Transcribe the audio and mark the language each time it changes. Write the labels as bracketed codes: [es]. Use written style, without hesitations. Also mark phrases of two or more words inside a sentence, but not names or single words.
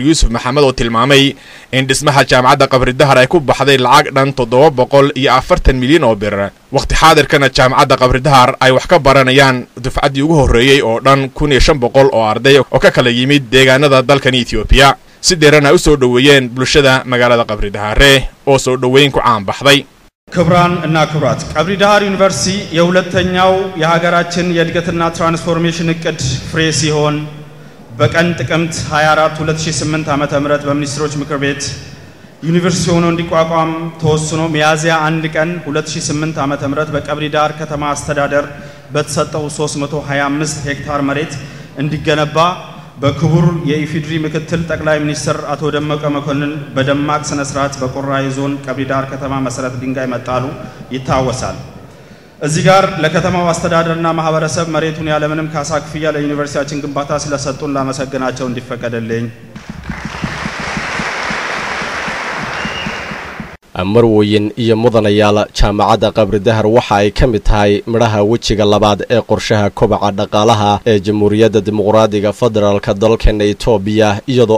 [so] Yuusuf Maxamed oo tilmaamay in dhismaha jaamacadda qabri dahar ay ku baxday lacag dhan 740 milyan oo bir waqti xaadirkana jaamacadda qabri dahar ay wax ka baranayaan dufcadii ugu horeeyay oo dhan 1500 oo arday oo ka kala yimid deegaanada dalkan Itoobiya si dheerana u soo dhaweeyeen bulshada magaalada qabri dahar oo soo dhaweyn ku caan baxday [am] ክብራን እና ክብራት ቀብሪ ዳህር ዩኒቨርሲቲ የሁለተኛው የሀገራችን የእድገትና ትራንስፎርሜሽን እቅድ ፍሬ ሲሆን በቀን ጥቅምት 24 2008 ዓመተ ምህረት በሚኒስትሮች ምክር ቤት ዩኒቨርሲቲ ሆኖ እንዲቋቋም ተወስኖ ሚያዝያ 1 ቀን 2008 ዓመተ ምህረት በቀብሪ ዳህር ከተማ አስተዳደር በተሰጠው 325 ሄክታር መሬት እንዲገነባ በክቡር የኢፌድሪ ምክትል ጠቅላይ ሚኒስትር አቶ ደመቀ መኮንን በደማቅ ስነ ስርዓት በቆራይ ዞን ቀብሪ ዳህር ከተማ መሰረት ድንጋይ መጣሉ ይታወሳል። እዚህ ጋር ለከተማው አስተዳደርና ማህበረሰብ መሬቱን ያለምንም ካሳ ክፍያ ለዩኒቨርሲቲያችን ግንባታ ስለሰጡን ላመሰግናቸው እንዲፈቀድልኝ [so] marweyn iyo mudanayaal jaamacadda qabri dahar waxa ay ka mid tahay midhaha wejiga labaad ee qorshaha kobaca dhaqaalaha ee jamhuuriyadda dimuqraadiga federaalka dalkeena Itoobiya iyadoo